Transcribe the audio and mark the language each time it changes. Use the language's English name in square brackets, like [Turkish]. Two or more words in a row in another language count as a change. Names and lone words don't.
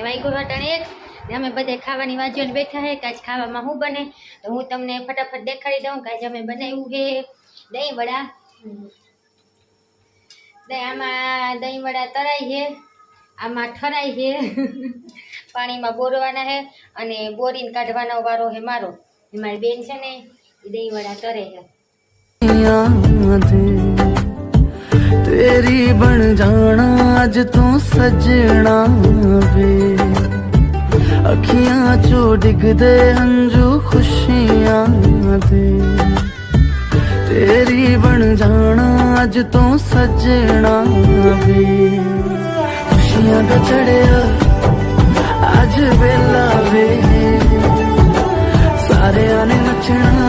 [Gujarati] વાઈગો હટણ એક ને અમે બધા ખાવાની વાત જોઈને બેઠા છે કે આજ ખાવામાં શું બને, તો હું તમને ફટાફટ દેખાડી દઉં કે આજે અમે બનાવ્યું છે દહીં વડા. આમાં દહીં વડા તરાય છે, આમાં ઠરાય છે પાણીમાં બોરવાના છે અને બોરીને કાઢવાનો વારો છે મારો. મારી બેન છે ને એ દહીં વડા તરે છે. [Punjabi] ਤੇਰੀ ਬਣ ਜਾਣਾ ਅੱਜ ਤੂੰ ਸਜਣਾ ਵੇ ਅੱਖੀਆਂ ਚੋਂ ਡਿੱਗ ਦੇ ਹੰਝੂ ਖੁਸ਼ੀਆਂ ਦੇ ਤੇਰੀ ਬਣ ਜਾਣਾ ਅੱਜ ਤੂੰ ਸਜਣਾ ਵੇ ਖੁਸ਼ੀਆਂ ਕਾ ਚੜ੍ਹਿਆ ਅੱਜ ਵੇਲਾ ਵੇ ਸਾਰੇ ਆਣੇ ਨੱਚਣਾ।